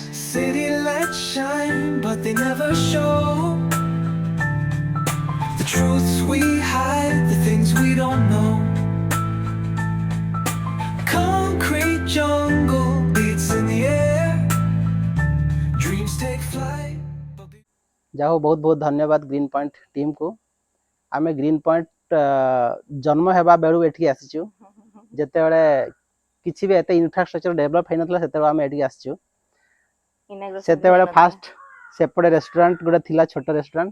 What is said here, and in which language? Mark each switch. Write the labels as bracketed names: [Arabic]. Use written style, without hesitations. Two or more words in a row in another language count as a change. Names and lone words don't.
[English] City lights shine, but they never show the truths we hide, the things we don't know. Concrete jungle beats in the air. Dreams take flight. [Odia] ଯାହା ହଉ ବହୁତ ବହୁତ ଧନ୍ୟବାଦ ଗ୍ରୀନ୍ ପଏଣ୍ଟ ଟିମ୍କୁ। ଆମେ ଗ୍ରୀନ୍ ପଏଣ୍ଟ ଜନ୍ମ ହେବା ବେଳୁ ଏଠିକି ଆସିଛୁ। ଯେତେବେଳେ କିଛି ବି ଏତେ [English] infrastructure develop [Odia] ହେଇନଥିଲା ସେତେବେଳେ ଆମେ ଏଠିକି ଆସିଛୁ। ସେତେବେଳେ ଫାଷ୍ଟ ସେପଟେ ରେଷ୍ଟୁରାଣ୍ଟ ଗୋଟେ ଥିଲା, ଛୋଟ ରେଷ୍ଟୁରାଣ୍ଟ।